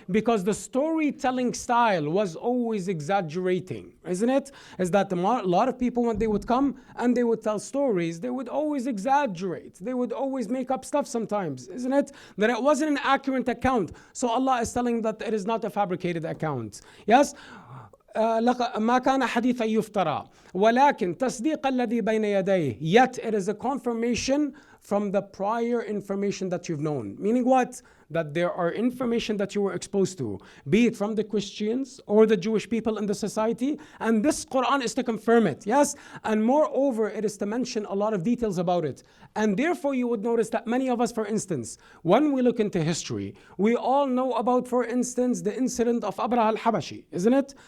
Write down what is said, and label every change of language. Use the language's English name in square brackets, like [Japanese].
[English] Because the storytelling style was always exaggerating, isn't it? Is that a lot of people, when they would come and they would tell stories, they would always exaggerate. They would always make up stuff sometimes, isn't it? That it wasn't an accurate account. So Allah is telling that it is not a fabricated account. Yes? [Arabic] ما كان حديثا يفترى ولكن تصديق الذي بين يديه. [English] Yet it is a confirmation from the prior information that you've known. Meaning what? That there are information that you were exposed to, be it from the Christians or the Jewish people in the society, and this Quran is to confirm it. Yes? And moreover, it is to mention a lot of details about it. And therefore you would notice that many of us, for instance, when we look into history, we all know about, for instance, the incident of Abraha al-Habashi, isn't it?